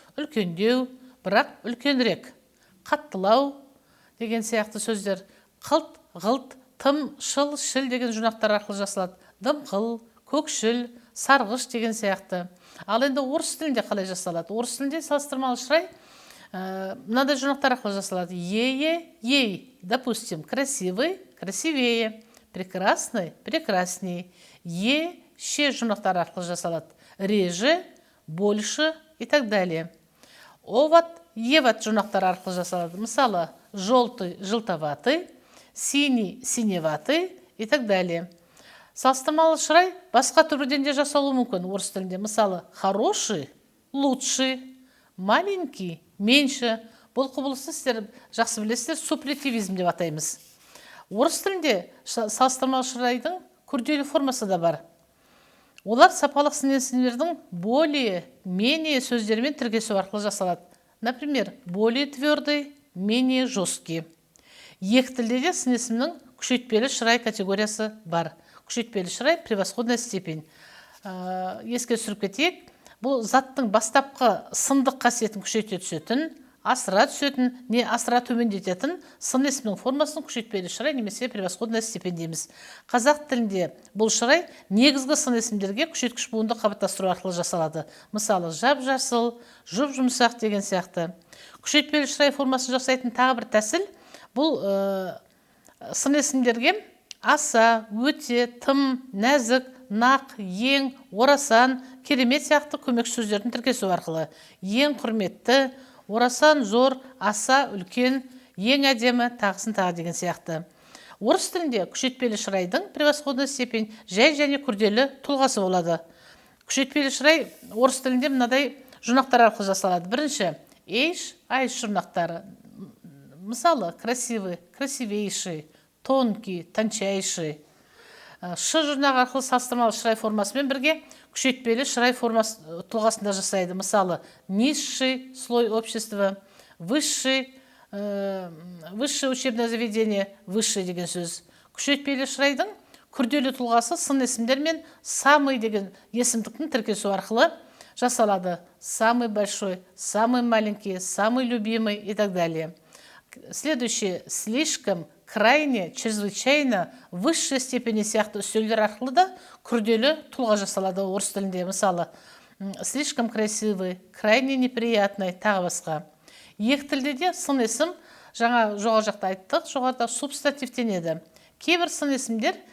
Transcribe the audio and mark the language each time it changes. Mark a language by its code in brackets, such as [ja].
[kk] Үлкендеу, бірақ үлкенірек. Қаттылау деген сияқты сөздер. Қылт, ғылт, тым, шыл, шіл деген жұрнақтар арқылы жасалады. Дымқыл, көкшіл, сарғыш деген сияқты. Ал енді орыс тілінде қалай жасалады? Орыс тілінде салыстырмалы шырай мынадай жұрнақтар арқылы жасалады. [ru] Ей, допустим, красивый, красивее, прекрасный, прекрасней. [kk] Ше жұрнақтар арқылы жасалады. [ru] Реже, больше и так далее. [kk] Оват, еват жұрнақтар арқылы жасалады. [ru] Мысалы, желтый, желтоватый, синий, синеватый и так далее. [kk] Салыстырмалы шырай басқа түрден де жасалуы мүмкін орыс тілінде. [ru] Мысалы, хороший, лучший, маленький, меньше. [kk] Бұл құбылысты сіздер жақсы білесіздер, суплетивизм деп атаймыз. Орыс тілінде салыстырмалы шырайдың күрделі формасы да бар. Олар сапалық сын есімдердің более, менее сөздерімен тіркесу арқылы жасалады. [ru] Например, более твердый, менее жесткий. [kk] Екі тілде де сын есімнің күшейтпелі шырай категориясы бар. Күшейтпелі шырай [ru] превосходная степень. [kk] Еске түсіріп кетейік, бұл заттың бастапқы сындық қасиетін күшейте түсетін, асыра түсетін, не асыра төмендететін сын есімнің формасын күшейтпелі шырай немесе [ru] превосходная степень [kk] дейміз. Қазақ тілінде бұл шырай негізгі сын есімдерге күшейткіш буынды қабаттастыру арқылы жасалады. Мысалы, жап-жасыл, жұп-жұмсақ деген сияқты. Күшейтпелі шырай формасын жасайтын тағы бір тәсіл, бұл сын есімдерге аса, өте, тым, нәзік, нақ, ең, орасан, керемет сияқты көмекші сөздердің тіркесу арқылы. Ең құрметті, орасан зор, аса үлкен, ең әдемі, тағысын тағы деген сияқты. Орыс тілінде күшейтпелі шырайдың [ru] превосходная степень [kk] жай және күрделі тұлғасы болады. Күшейтпелі шырай орыс тілінде мынадай жұрнақтар арқылы жасалады. Бірінші, эйш, айш жұрнақтары. [ru] Мысалы, красивый, красивейший, тонкий, тончайший. [kk] Ш жұрнағы арқылы салыстырмалы шырай формасымен бірге күшейтпелі шырай формасы тұлғасында жасайды. [ru] Мысалы, низший слой общества, высшее учебное заведение, высший [kk] деген сөз. Күшейтпелі шырайдың күрделі тұлғасы сын есімдер мен самый деген есімдіктің тіркесу арқылы жасалады. [ru] Самый большой, самый маленький, самый любимый и так далее. Следующее, слишком, крайне, чрезвычайно, высшей степени [kk] сияқты сөздер арқылы да күрделі тұлға жасалады орыс тілінде. [ru] Мысалы, слишком красивый, крайне неприятный, [kk] тағы басқа. Екі тілде де сын есім, жаңа жоғары жақта айттық, жоғарыда субстантивтенеді. Кейбір сын есімдер